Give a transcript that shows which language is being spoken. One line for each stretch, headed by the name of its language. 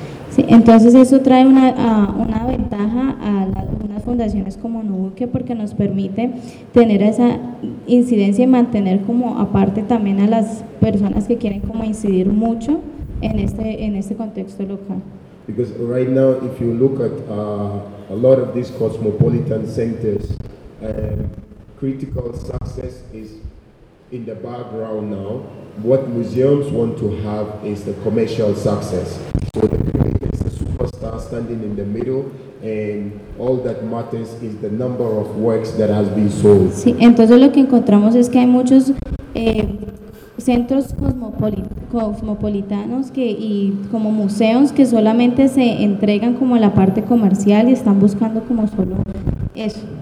Spanish: Sí, entonces eso trae una ventaja a las fundaciones como Nubuque, porque nos permite tener esa incidencia y mantener como aparte también a las personas que quieren como incidir mucho en este contexto local.
English: Because right now, if you look at a lot of these cosmopolitan centers, critical success is in the background now. What museums want to have is the commercial success. So the creator is the superstar standing in the middle, and all that matters is the number of works that has been sold.
Spanish: Sí, entonces lo que encontramos es que hay muchos centros cosmopolitanos que y como museos que solamente se entregan como la parte comercial y están buscando como solo eso.